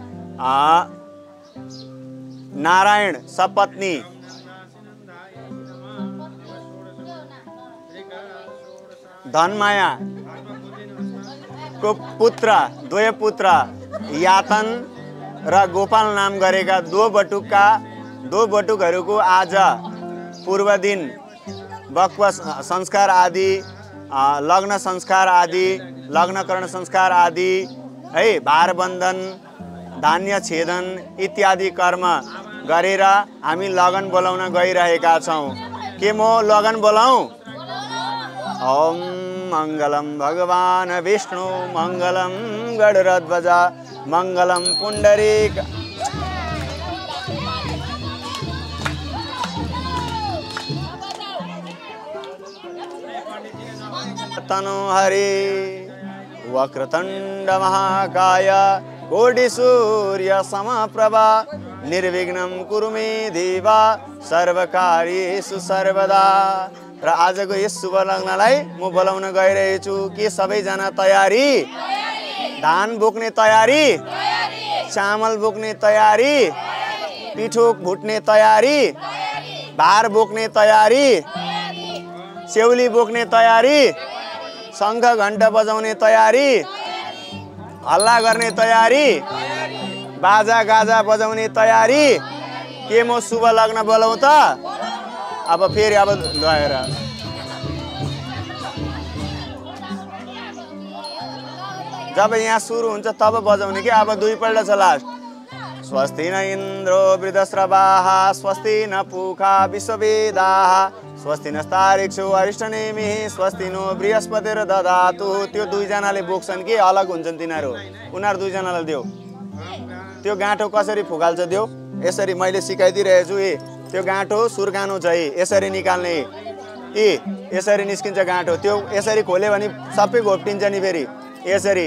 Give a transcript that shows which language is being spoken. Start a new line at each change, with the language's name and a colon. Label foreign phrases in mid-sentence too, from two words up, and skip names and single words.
Nepali: नारायण सपत्नी धनमाया को पुत्र, दुवै पुत्र यातन र गोपाल नाम गरेका दो बटुकहरूको आज पूर्व दिन बक्वा संस्कार आदि, लग्न संस्कार आदि, लग्नकरण संस्कार आदि है, भारबन्धन, धान्य छेदन इत्यादि कर्म गरेर हामी लगन बोलाउन गइरहेका छौँ। के म लगन बोलाउँ?
Sanskrit: ओम मङ्गलम भगवान विष्णु मङ्गलम गरुडध्वज मङ्गलम पुण्डरीक तनु हरि वक्रतुण्ड महाकाय कोटि सूर्य समप्रभा निर्विघ्नं कुरु मे देवा सर्वकार्येषु सर्वदा।
Nepali: र आजको यस शुभ लग्नलाई म बोलाउन गइरहेछु। के सबैजना तयारी? धान बोक्ने तयारी? चामल बोक्ने तयारी? पिठो भुट्ने तयारी? भार बोक्ने तयारी? सेउली बोक्ने तयारी? शङ्ख घण्ट बजाउने तयारी? हल्ला गर्ने तयारी? बाजा गाजा बजाउने तयारी? के म शुभ लग्न बोलाउँ त? अब फेरि अब गएर जब यहाँ सुरु हुन्छ तब बजाउने कि। अब दुईपल्ट छ लास्ट।
Sanskrit: स्वस्ति न इन्द्रो वृद्धश्रवाः स्वस्ति न पूषा विश्ववेदाः स्वस्ति नस्तारिक्षो अरिष्टनेमिः स्वस्ति नो बृहस्पतिर् ददातु।
Nepali: त्यो दुईजनाले बोक्छन् कि अलग हुन्छन् तिनीहरू? उनीहरू दुईजनालाई देऊ। त्यो गाँठो कसरी फुकाल्छ देऊ। यसरी मैले सिकाइदिइरहेछु। त्यो गाँठो सुर्कानो चाहिँ यसरी निकाल्ने, यसरी निस्किन्छ गाँठो। त्यो यसरी खोल्यो भने सबै घोप्टिन्छ नि फेरि यसरी।